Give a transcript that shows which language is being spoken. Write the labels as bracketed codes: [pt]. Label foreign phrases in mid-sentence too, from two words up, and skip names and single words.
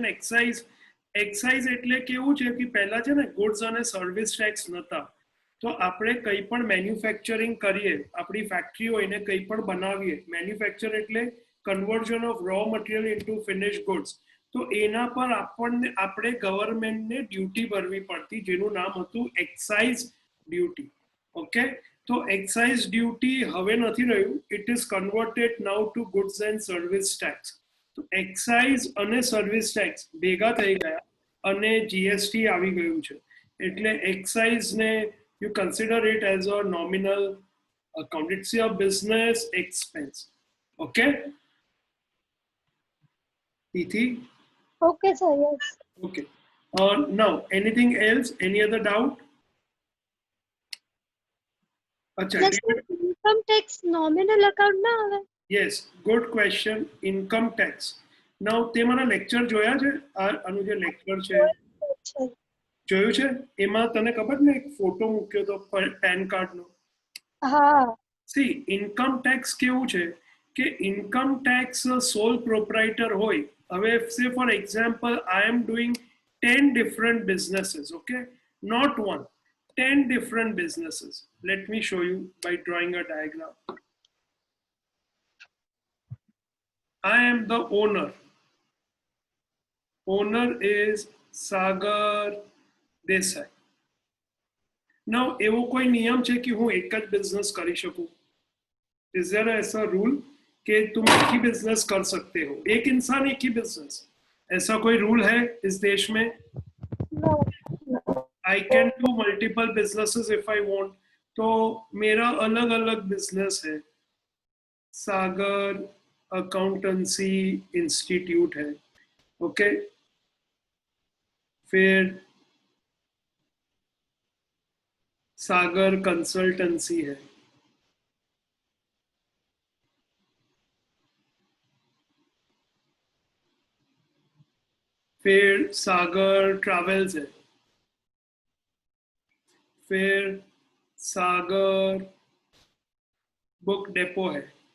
[gu] એક્સાઇઝ એટલે કેવું છે કે પહેલા છે ને ગુડ્સ અને [en] service tax [gu] નતા, તો આપણે કંઈ પણ મેન્યુફેક્ચરિંગ કરીએ, આપણી ફેક્ટરી હોય ને કંઈ પણ બનાવીએ, મેન્યુફેક્ચર એટલે [en] conversion of raw material into finish goods, [gu] તો એના પર આપણે ગવર્મેન્ટને ડ્યુટી ભરવી પડતી, જેનું નામ હતું [en] excise duty. ઓકે, તો excise duty [gu] હવે નથી રહ્યું, [en] it is converted now to goods and service tax. [gu] તો એક્સાઇઝ અને [en] service tax [gu] ભેગા થઈ ગયા અને જીએસટી આવી ગયું છે, એટલે એક્સાઇઝ ને [en] you consider it as a nominal account. It's your business expense. Okay? Tithi? okay sir, yes. Okay. Now, anything else? Any other doubt? Acha, income tax nominal account [gu] ના આવે? [en] yes, good question. Income tax. Now, [gu] તે મારા લેક્ચર જોયા છે? આનું જે લેક્ચર છે જોયું છે? એમાં તને ખબર ને એક ફોટો મૂક્યો તો પેન કાર્ડનો? હા. સી [en] income tax [gu] કેવું છે કે [en] income tax sole proprietor [gu] હોય. [en] હવે say for example I am doing 10 different businesses, okay, not one, 10 different businesses. Let me show you by drawing a diagram. I am the owner is Sagar Desai. [gu] Now એવો કોઈ નિયમ છે કે હું એક જ બિઝનેસ કરી શકું? [en] Is there [hi] ऐसा रूल कि तुम एक ही बिजनेस कर सकते हो, एक इंसान एक ही बिजनेस? ऐसा कोई रूल है इस देश में? [en] I can do multiple businesses if I want. [hi] तो मेरा अलग अलग बिजनेस है, सागर अकाउंटेंसी इंस्टीट्यूट है, ओके, फिर सागर कंसल्टेंसी है, फिर सागर ट्रैवल्स है, फिर सागर बुक डेपो है.